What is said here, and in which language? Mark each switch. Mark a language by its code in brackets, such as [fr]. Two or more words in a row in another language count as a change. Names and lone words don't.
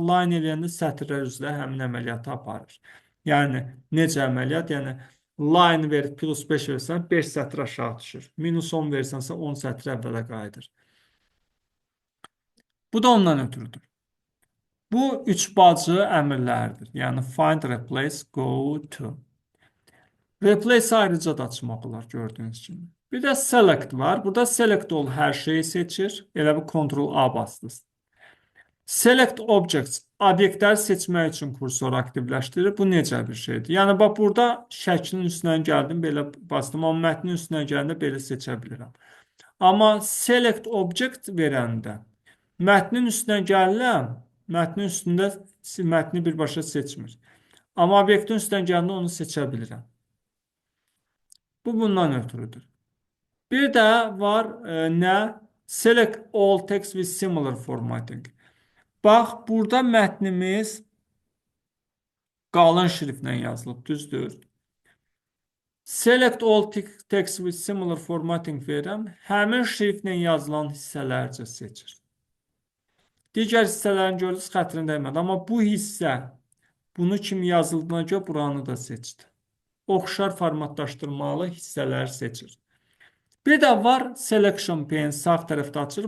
[az] Line eləyəndə sətirlər üzrə həmin əməliyyatı aparır. Yəni, necə əməliyyat? Yəni, line verib +5 versən, 5 sətr aşağı düşür. -10 versənsə, 10 sətr əvvələ qayıdır. Bu da ondan ötürüdür. Bu üç bacı əmrlərdir. Yəni [en] find, replace, go to. [az] Replace ayrıca da açmaq olar gördüyünüz kimi. Bir də select var. Burada select ol hər şeyi seçir. Elə bir Ctrl-A bastınız. [en] Select objects [az] obyektləri seçmək üçün kursor aktivləşdirir. Bu necə bir şeydir? Yəni bax burada şəklin üstündən gəldim, belə bastım. Amma mətnin üstündən gələndə belə seçə bilirəm. Amma [en] select object [az] verəndə mətnin üstünə gəlirəm, mətnin üstündə mətni birbaşa seçmir. Amma obyektin üstündən gələndə onu seçə bilirəm. Bu bundan ötürüdür. Bir də var nə? [en] Select all text with similar formatting. [az] Bax, burada mətnimiz qalın şriftlə yazılıb, düzdür. [en] Select all text with similar formatting [az] verirəm. Həmin şriftlə yazılan hissələrcə seçir. Digər hissələrini görürsünüz, xətrin dəymədi. Amma bu hissə bunu kimi yazıldığına görə buranı da seçdi. Oxşar formatlaşdırmalı hissələri seçir. Bir də var [en] selection pane [az] sağ tərəfdə açılır.